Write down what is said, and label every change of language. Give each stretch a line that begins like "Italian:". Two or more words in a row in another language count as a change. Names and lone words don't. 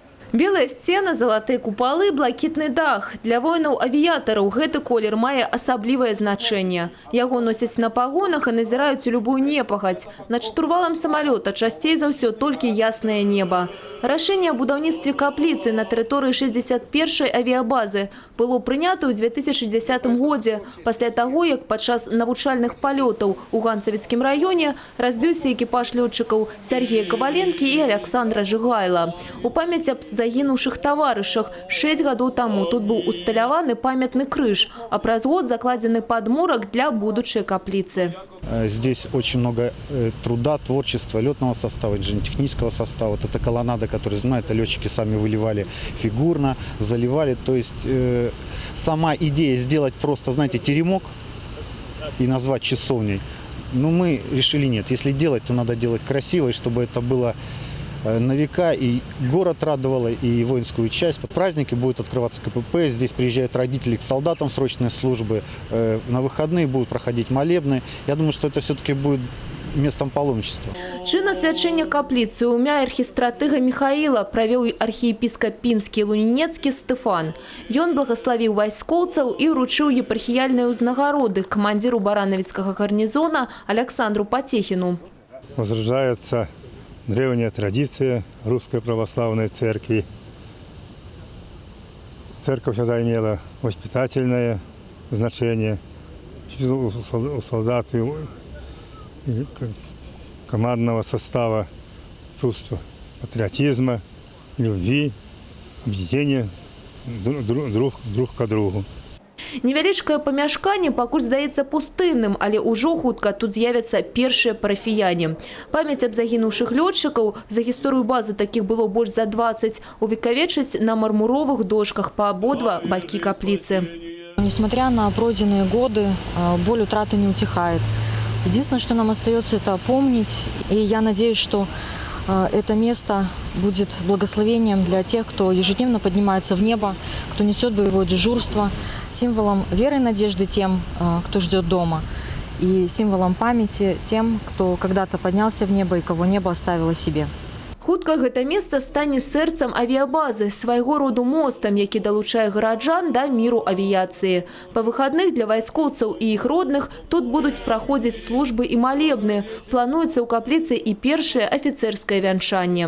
Russian: Белые стены, золотые куполы,
Belarusian: блакитный дах. Для воинов-авиаторов гэты колер мае асаблівае значение. Яго носяць на пагонах и назираюць у любую непагадзь. Над штурвалом самолета часцей за ўсё толькі яснае неба. Рашэнне о будаўніцтве капліцы на тэрыторыі 61-й авиабазы было прынята ў 2010 годзе, пасля таго, як падчас навучальных палётаў у Ганцавіцкім раёне разбіўся экіпаж лётчыкаў Сергея Коваленкі и Александра Жигайла. У памяць аб загінуўшых таварышах 6 гадоў таму тут быў усталяваны памятны крыж, а праз год закладзены падмурак для будучай капліцы.
Russian: Здесь очень много труда, творчества, летного состава, инженерно-технического состава. Вот эта колоннада, которую знают, летчики сами выливали фигурно, заливали. То есть сама идея сделать просто, знаете, теремок и назвать часовней, но мы решили нет. Если делать, то надо делать красиво, и чтобы это было на века, и город радовало, и воинскую часть. Под праздники будет открываться КПП, здесь приезжают родители к солдатам срочной службы, на выходные будут проходить молебны. Я думаю, что это все-таки будет местом паломничества.
Belarusian: Чын асвячэння капліцы ў імя архістратыга Михаила правёў архіепіскап Пінскі і Лунінецкі Стефан. Ён благословил вайскоўцаў и вручил епархіяльныя ўзнагароды командиру Барановицкого гарнизона Александру Потехину.
Russian: Возрождается древняя традиция Русской Православной Церкви. Церковь всегда имела воспитательное значение у солдат и командного состава, чувство патриотизма, любви, объединения друг к другу.
Belarusian: Невялічкае памяшканне пакуль здаецца пустынным, але ўжо хутка тут з'явяцца першыя парафіяне. Памяць аб загінуўшых лётчыкаў, за гісторыю базы такіх было больш за 20, увекавечаць на мармуровых дошках по ободва бакі капліцы.
Russian: Несмотря на пройденные годы, боль утраты не утихает. Единственное, что нам остается, это помнить. И я надеюсь, что это место будет благословением для тех, кто ежедневно поднимается в небо, кто несет боевое дежурство, символом веры и надежды тем, кто ждет дома, и символом памяти тем, кто когда-то поднялся в небо и кого небо оставило себе.
Belarusian: Хутка гэта место стане сэрцам авиабазы, свайго роду мостам, які далучае гараджан да міру авіяцыі. Па выходных для вайскоўцаў і іх родных тут будуць праходзіць службы і малебны. Плануецца ў капліцы і першае афіцэрскае вянчанне.